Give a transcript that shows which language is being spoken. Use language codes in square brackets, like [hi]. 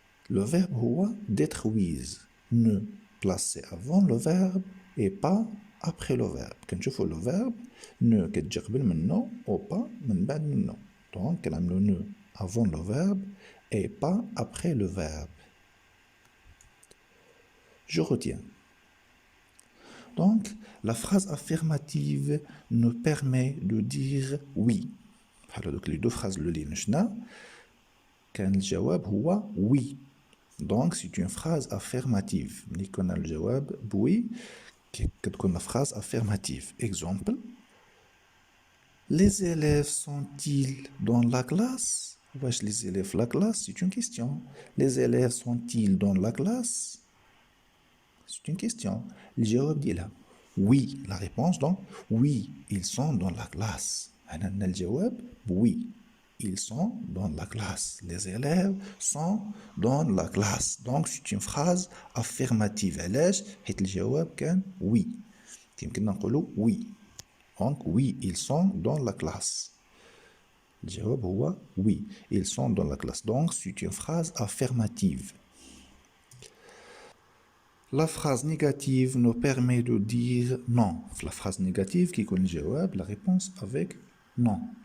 [fr] Le verbe هو détruise. Ne placé avant le verbe et pas après le verbe. [ar] كنشوفوا le verbe ne كتجي قبل منه ou pas من بعد منه. [fr] Donc [ar] كنعملو [fr] ne avant le verbe et pas après le verbe. Je retiens. Donc la phrase affirmative nous permet de dire oui. [ar] بحال هادوك لي دو فراز اللي شفنا كان الجواب هو وي. دونك سي اون فراز افيرماتيف. ملي كنا الجواب بوي كتكون لا فراز افيرماتيف. [fr] اكزومبل: Les élèves sont-ils dans la classe? Wesh, les élèves la classe, c'est une question. Les élèves sont-ils dans la classe? C'est une question. [ar] الجواب ديالها oui. [fr] La réponse donc oui, ils sont dans la classe. [ar] هنا الجواب oui. [fr] Ils sont dans la classe. Les élèves sont dans la classe. Donc c'est une phrase affirmative. [ar] علاش؟ حيت الجواب كان oui. يمكننا نقولوا oui. [fr] Donc oui, ils sont dans la classe. [ar] الجواب هو [fr] oui, ils sont dans la classe. Donc c'est une phrase affirmative. La phrase négative nous permet de dire non. La phrase négative qui connaît le jawab, la réponse avec non.